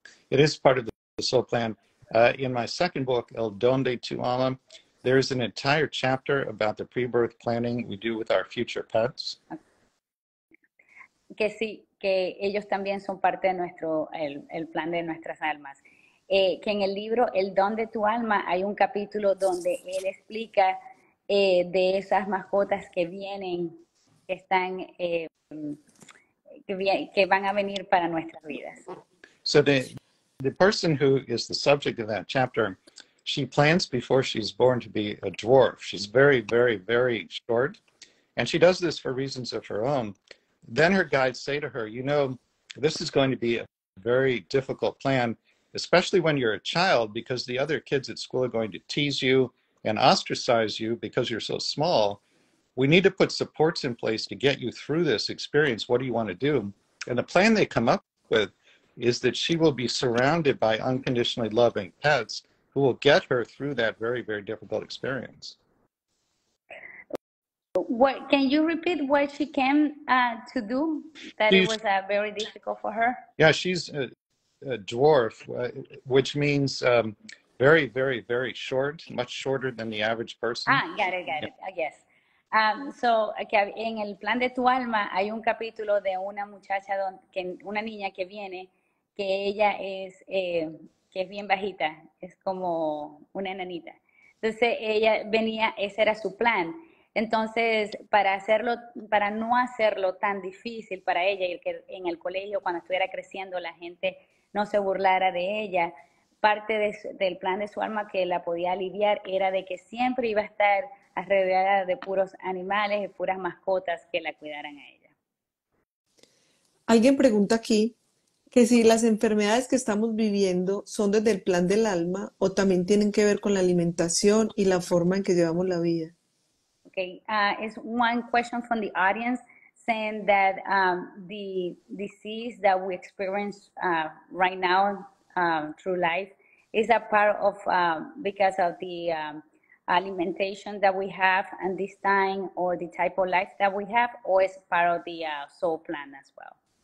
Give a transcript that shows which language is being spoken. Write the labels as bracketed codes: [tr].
[en] It is part of the soul plan. In my second book, El Donde Tu Alma, there's an entire chapter about the pre-birth planning we do with our future pets. [es] Que sí, que ellos también son parte de el plan de nuestras almas. Que en el libro El Don de tu Alma hay un capítulo donde él explica de esas mascotas que vienen, que están, que van a venir para nuestras vidas. [en] So the person who is the subject of that chapter, she plans before she's born to be a dwarf. She's very, very, very short. And she does this for reasons of her own. Then her guides say to her, this is going to be a very difficult plan, especially when you're a child, because the other kids at school are going to tease you and ostracize you because you're so small. We need to put supports in place to get you through this experience. What do you want to do? And the plan they come up with is that she will be surrounded by unconditionally loving pets who will get her through that very, very difficult experience. What can you repeat what she came to do? That it was very difficult for her? Yeah, she's a dwarf, which means very, very, very short, much shorter than the average person. Got it, I guess. [es] So, en el plan de tu alma hay un capítulo de una muchacha, una niña que viene, que ella que es bien bajita, es como una enanita. Entonces ella venía, ese era su plan. Entonces, para no hacerlo tan difícil para ella y que en el colegio cuando estuviera creciendo la gente no se burlara de ella, parte del plan de su alma que la podía aliviar era de que siempre iba a estar alrededor de puros animales y puras mascotas que la cuidaran a ella. Alguien pregunta aquí que si las enfermedades que estamos viviendo son desde el plan del alma o también tienen que ver con la alimentación y la forma en que llevamos la vida. [en] Okay, it's one question from the audience saying that the disease that we experience right now through life is a part of because of the alimentation that we have and this time or the type of life that we have, or is part of the soul plan as well?